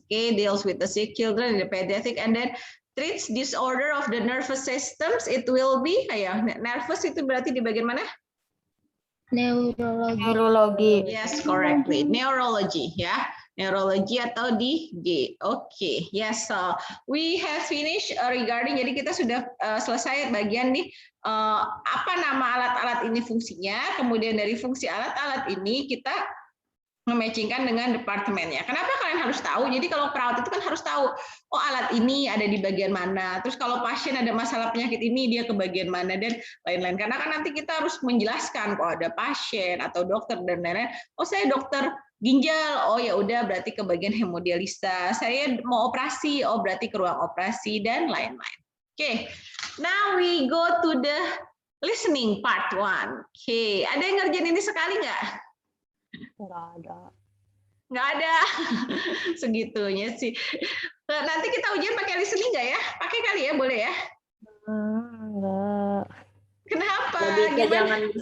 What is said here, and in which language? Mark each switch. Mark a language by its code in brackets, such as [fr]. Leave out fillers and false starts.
[en] Okay, deals with the sick children in the pediatric, and then treats disorder of the nervous systems. [id] It will be, nervous itu berarti di bagian mana? Neurologi. [en] Yes, correctly. Neurology, ya. Neurology atau di G. Oke, yes. So we have finished regarding. [id] Jadi kita sudah selesai bagian nih apa nama alat-alat ini fungsinya. Kemudian dari fungsi alat-alat ini kita mematchingkan dengan departemennya. Kenapa kalian harus tahu? Jadi kalau perawat itu kan harus tahu, oh alat ini ada di bagian mana. Terus kalau pasien ada masalah penyakit ini dia ke bagian mana dan lain-lain. Karena kan nanti kita harus menjelaskan kalau ada pasien atau dokter dan lain-lain. Oh saya dokter ginjal, oh ya udah berarti ke bagian hemodialisa. Saya mau operasi, oh berarti ke ruang operasi dan lain-lain. [en] Oke, now we go to the listening part 1. [id] Oke, ada yang ngerjain ini sekali nggak? Nggak ada. Segitunya sih. Nanti kita ujian pakai listening nggak ya? Pakai kali ya, boleh ya? Enggak. Kenapa? Jangan.